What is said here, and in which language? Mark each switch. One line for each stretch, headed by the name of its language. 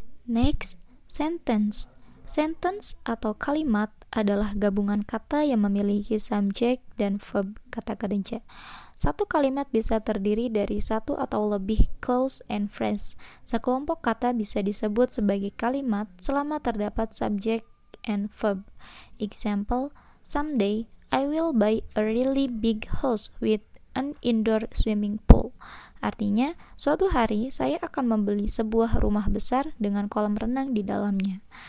Indonesian: Next, sentence. Sentence atau kalimat adalah gabungan kata yang memiliki subjek dan verb kata kerja. Satu kalimat bisa terdiri dari satu atau lebih clause and phrase. Sekelompok kata bisa disebut sebagai kalimat selama terdapat subjek and verb.
English: Example, someday I will buy a really big house with an indoor swimming pool.
Indonesian: Artinya, suatu hari saya akan membeli sebuah rumah besar dengan kolam renang di dalamnya.